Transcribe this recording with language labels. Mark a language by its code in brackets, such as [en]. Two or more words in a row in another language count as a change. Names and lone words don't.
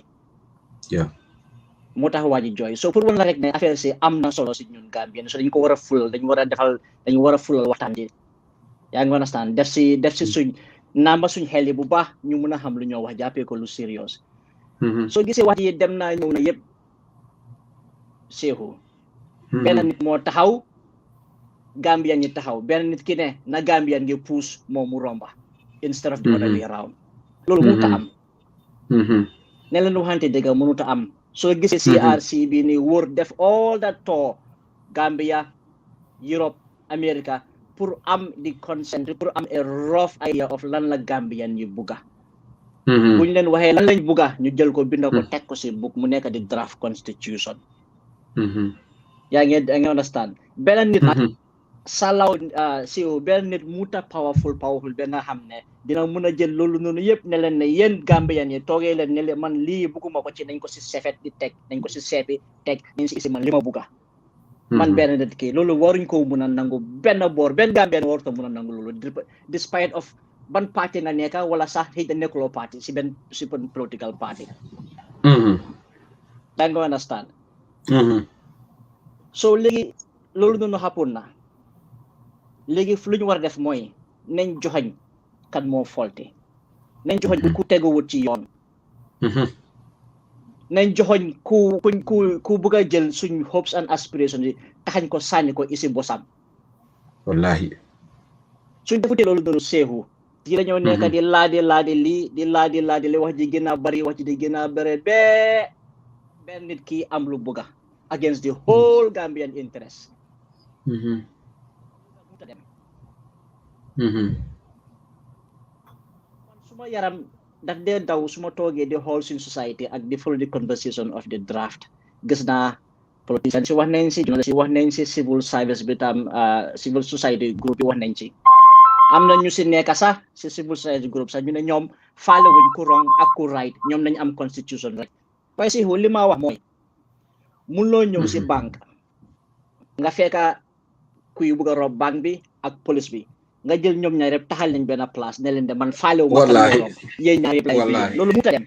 [wo] moo tax waa ji jooy so pour won la rek ne affaire si am na solo si ñun Gambian so dañu ko war a fulal dañu war a fulal waxtaan ji yaa ngi understand def si suñ namba suñ xel yi bu baax ñu mun a xam lu ñoo wax jàppee ko lu serious soo gisee wax yi dem naa ñëw na yëpp Seeku benn nit moo taxaw Gambian ñi taxaw benn nit ki ne na Gambian ngi puus moom mu romba [en] instead of the other way around [wo] loolu mënut a am ne leen waxante dëgg mënut a am soo gisee CRC bi ni wër def [en] all that tour Gambia Europe America [wo] pour am di consent pour am [en] a rough idea of [wo] lan la Gambian yi bugga buñ leen waxee lan lañ bugga ñu jël ko binda ko teg ko si book mu nekk di [en] draft constitution [wo] yaa ngi understand benn nit nag salaw si benn nit muta powerful ba nga xam ne dina mun a jël loolu noonu yëpp ne leen ne yéen Gambian yi toogee leen ne leen man lii bugguma ko ci nañ ko si sefet di teg nañ ko si seepi teg nañ si isi man li ma bugga man benn nit kii loolu waruñ ko mun a nangu benn Gambian waru ko mun a nangu loolu [en] despite of [wo] ban parti nga nekka wala sax xëy na nekkuloo parti si benn [en] political party [wo] da nga understand so léegi loolu noonu xapoon na léegi lu ñu war a def mooy nañ joxañ kan moo folte nañ joxañ ku teguwut ci yoon nañ joxoñ ku bëgg a jël suñ [en] hopes and aspirations [wo] yi taxañ ko sànni ko isi bosam wallahi suñ defutee loolu noonu Seeku yi dañoo nekk di laadi li wax ji gën a bari wax ji di gën a bari bee benn nit ki am lu bëgga [en] against the whole Gambian interest [wo] suma yaram daf dee daw suma toogee di xool suñ society ak di [en] follow the conversation of the draft [wo] gis naa politicians si wax nañ si journalist si wax nañ si [en] civil service [wo] bi tam [en] civil society group [wo] yi wax nañ ci am na ñu si nekk sax si [en] civil society group [wo] sax ñu ne ñoom faale wuñ ku wrong ak ku right ñoom nañ am constitution rek waaye si li ma wax mooy mun loo ñëw si banque nga fekka kuy bëgg a rob banque bi ak police bi nga jël ñoom ñaar yëpp taxal nañ benn place ne leen de man faale wu ma rob yéen ñaar yëpp lay loolu mu ta dem